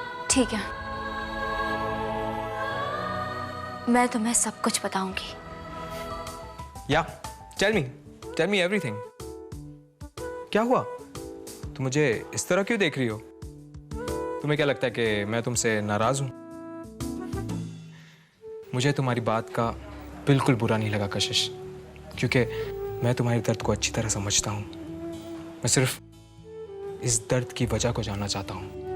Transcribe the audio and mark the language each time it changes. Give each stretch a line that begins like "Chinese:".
Hindi: ठीक है, मैं तुम्हें सब कुछ बताऊंगी।
English: Yeah, tell me everything.
Hindi: क्या हुआ? तुम मुझे इस तरह क्यों देख रही हो? तुम्हें क्या लगता है कि मैं तुमसे नाराज हूं? मुझे तुम्हारी बात का बिल्कुल बुरा नहीं लगा कशिश, क्योंकि मैं तुम्हारे दर्द को अच्छी तरह समझता हूं। मैं सिर्फ इस दर्द की वजह को जानना चाहता हूं।